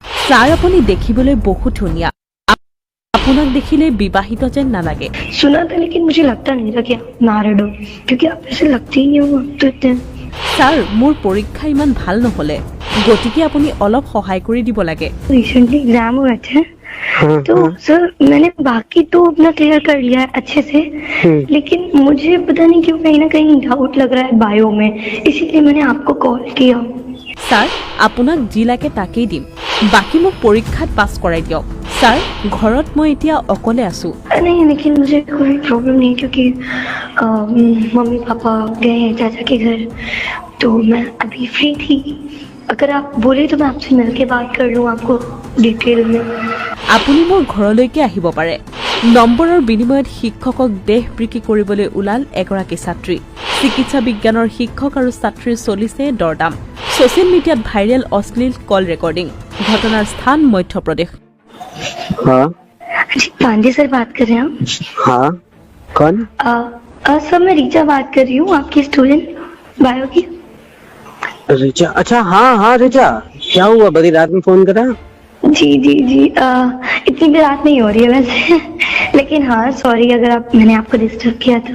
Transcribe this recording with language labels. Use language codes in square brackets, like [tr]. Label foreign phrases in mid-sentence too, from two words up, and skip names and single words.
[as] ছাৰ আপুনি দেখিবলৈ বহুত ধুনীয়া আপোনাক দেখিলে বিবাহিত যেন নালাগে [hi] सुना था लेकिन मुझे लगता नहीं था कि आप मैरिड हो क्योंकि आप ऐसे लगते ही नहीं हो आप तो इतने [as] ছাৰ মোৰ পৰীক্ষা ইমান ভাল নহলে গতিকে আপুনি অলপ সহায় কৰি দিব লাগে [hi] रिसेंटली एग्जाम हुए थे तो सर मैंने बाकी तो अपना क्लियर कर लिया है अच्छे से लेकिन मुझे पता नहीं क्यों कहीं ना कहीं डाउट लग रहा है बायो में इसीलिए मैंने आपको कॉल किया [as] ছাৰ আপোনাক যি লাগে তাকেই দিম বাকি মোক পৰীক্ষাত পাছ কৰাই দিয়ক ছাৰ ঘৰত মই এতিয়া অকলে আছো [hi] नहीं लेकिन मुझे कोई प्रॉब्लम नहीं क्योंकि मम्मी पापा गए हैं चाचा के घर तो मैं अभी फ्री थी अगर आप बोले तो मैं आपसे मिल के बात कर लूँ आपको डिटेल में [as] আপুনি মোৰ ঘৰলৈকে আহিব পাৰে নম্বৰৰ বিনিময়ত শিক্ষকক দেহ বিক্ৰী কৰিবলৈ ওলাল এগৰাকী ছাত্ৰী চিকিৎসা বিজ্ঞানৰ শিক্ষক আৰু ছাত্ৰীৰ চলিছে দৰদাম সোশ্যাল মিডিয়াত ভাইৰেল অশ্লীল [en] call recording [as] ঘটনাৰ স্থান মধ্যপ্ৰদেশ [hi] हाँ जी पांडे सर बात कर रहे हैं हाँ कौन सर मैं रीचा बात कर रही हूँ आपकी [en] student bio [hi] की रिचा अच्छा हाँ हाँ रिचा क्या हुआ बड़ी रात में फोन करा जी जी जी इतनी भी रात नहीं हो रही है वैसे लेकिन हाँ सॉरी अगर मैंने आपको डिस्टर्ब किया तो